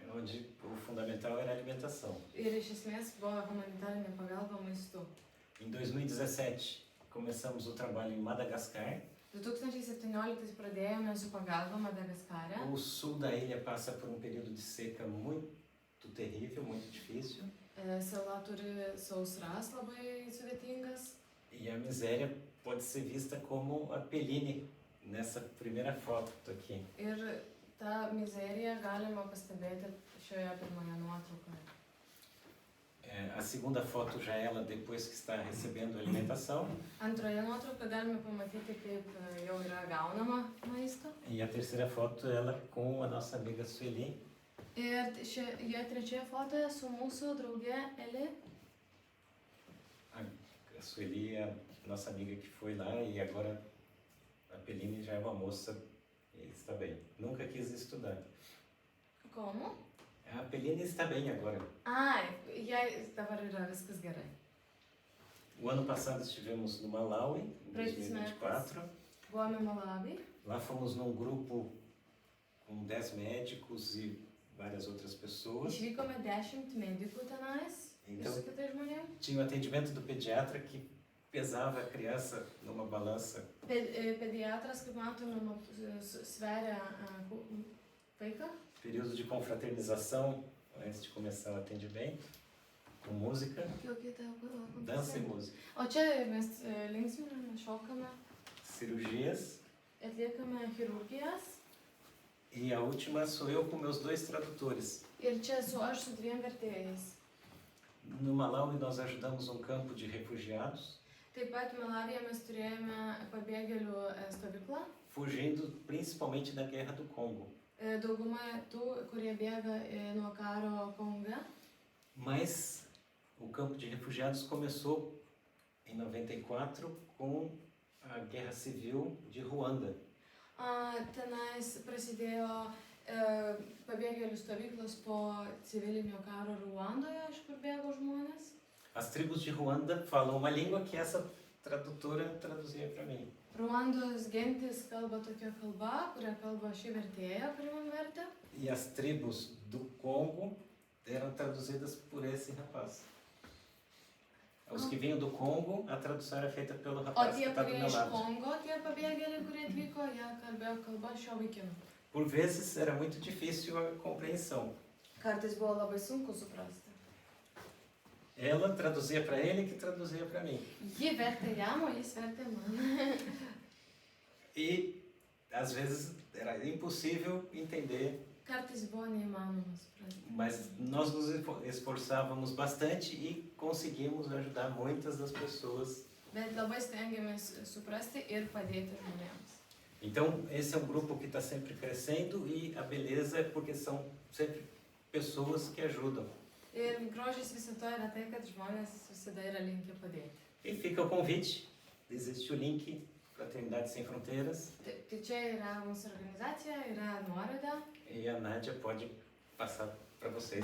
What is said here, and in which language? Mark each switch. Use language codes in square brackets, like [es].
[pt] onde o fundamental era a alimentação. [lt] Ir iš esmės buvo humanitarinė pagalba maistu. [pt] Em 2017, começamos o trabalho em Madagascar. [lt] 2017 pradėjome su pagalba Madagaskare. [pt] O sul da ilha passa por um período de seca muito terrível, muito difícil. [lt] Sala turi sausras labai sudėtingas. [pt] E a miséria pode ser vista como a Peline nessa primeira foto aqui. [lt] Ir tą mizeriją galima pastebėti šioje pirmoje nuotraukoje. [pt] A segunda foto já é ela depois que está recebendo alimentação. [lt] Antroje nuotraukoje galime pamatyti, kaip jau yra gaunama maisto. [pt] E a terceira foto ela com a nossa amiga Sueli. [lt] Ir šioje trečioje fotoje su mūsų drauge Eli. [pt] A Sueli é a nossa amiga que foi lá e agora a Peline já é uma moça e está bem. Nunca quis estudar. Como? A Peline está bem agora. [lt] Ai, jai dabar yra viskas gerai. [pt] O ano passado estivemos no Malawi, em 2024. [lt] Buvome Malawi. [pt] Lá fomos num grupo com 10 médicos e várias outras pessoas. [lt] Išvykome 10 medikų tenais ir [pt] Então, [lt] su kitais žmonėmis. [pt] tinha o atendimento do pediatra que pesava a criança numa balança. [lt] Pediatras, kaip matome, sveria vaiką. [pt] Período de confraternização antes de começar o atendimento, com música, dança e música. [lt] O čia mes linksminame, šokame, [pt] Cirurgias. [lt] atliekame chirurgijas. [pt] E a última sou eu com meus 2 tradutores. [lt] Ir čia esu aš su 2 vertėjais. [pt] No Malawi nós ajudamos um campo de refugiados, [lt] Taip pat Malavyje mes turėjome pabėgėlių stovyklą. [pt] fugindo principalmente da guerra do Congo. [lt] Dauguma tų, kurie bėga nuo karo Konge. [pt] Mas o campo de refugiados começou em 94 com a guerra civil de Ruanda. [lt] Tenais prasidėjo pabėgėlių stovyklos po civilinio karo Ruandoje, iš kur bėgo žmonės. [pt] As tribos de Ruanda falam uma língua que essa tradutora traduzia para mim. [lt] Ruandos gentis kalba tokia kalba, kurią kalba ši vertėja, kuri man vertė. [pt] E as tribos do Congo eram traduzidas por esse rapaz. Os que vinham do Congo, a tradução era feita pelo O rapaz que [lt] tie, [pt] está do [lt] kurie [pt] meu [lt] iš [pt] lado. [lt] Kongo, tie pabėgėliai, kurie atvyko, jie kalbėjo kalbą šio vaikino. [pt] Por vezes era muito difícil a compreensão. [lt] Kartais buvo labai sunku suprasti. [pt] Ela traduzia para ele, que traduzia para mim. [lt] Ji vertė jam, o jis vertė man. [pt] E às vezes era impossível entender, [lt] Kartais buvo neįmanoma suprasti. [pt] mas nós nos esforçávamos bastante e conseguimos ajudar muitas das pessoas. [lt] Bet labai stengiamės suprasti ir padėti žmonėms. [pt] Então, esse é um grupo que está sempre crescendo e a beleza é porque são sempre pessoas que ajudam. [lt] Ir grožis viso to yra tai, kad žmonės visada yra linkę padėti. [pt] E fica o convite, existe o link Fraternidade Sem Fronteiras [lt] Tai čia yra mūsų organizacija, yra nuoroda. [pt] e a Nádia pode passar para vocês,